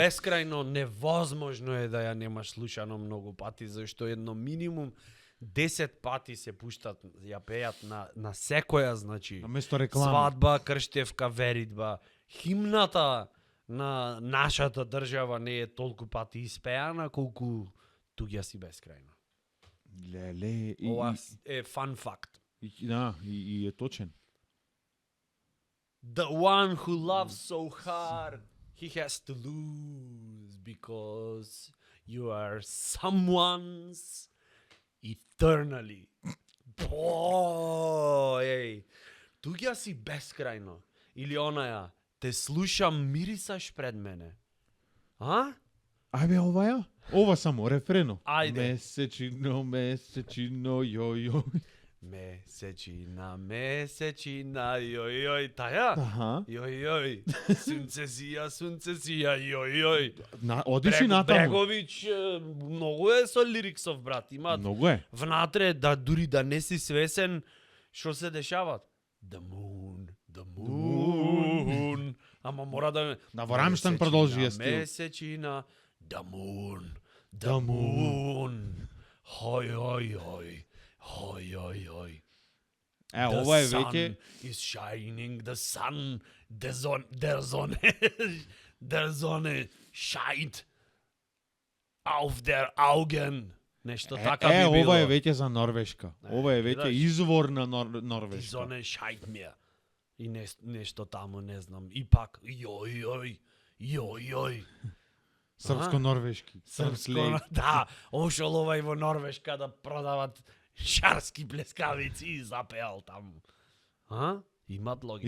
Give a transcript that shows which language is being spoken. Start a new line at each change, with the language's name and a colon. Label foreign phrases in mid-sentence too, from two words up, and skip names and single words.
Macedonian: бескрајно, невозможно е да ја немаш слушано многу пати, зашто едно минимум 10 пати се пуштат, ја пеат на секоја, значи. наместо реклама. Свадба, крштевка, веридба. Химната на нашата држава не е толку пати испеана колку туѓа си бескрајно. Леле, Ова е фан факт. и е точен.
English: The one who loves so hard, he has to lose because you are someone's eternally.
Macedonian: Еј, туѓа си бескрајно. Или онаја, те слушам, мирисаш пред мене. А? Ајбе, ова ја? Ова само, рефрено. Ајде. Месечино, јој. Месечина, месечина, јој, таја? Аха.
Serbian: Јој, сунце сија, јој.
Macedonian: Одиш и натаму. Брегович многу е со лириксов, брат. Имат Многу е. внатре да дури да не си свесен што се дешават.
English: The moon.
Macedonian: Ама мора да Да, во Рамштайн продолжи е стил. Месечина,
English: the moon.
Macedonian: Хој. Ова е веќе
English: is shining, the sun,
German: der Sonne scheint auf der Augen.
Macedonian: Нешто така би било. ова е веќе за Норвешка. Ова е веќе видаш? извор на
German: Die
Macedonian: Норвешка.
German: Sonne scheint mir.
Macedonian: И нешто таму, не знам. И пак, јој. Српско-норвешки. Српско, да, ошол овај во Норвешка да продават шарски плескавици и запеал таму. Имат логика.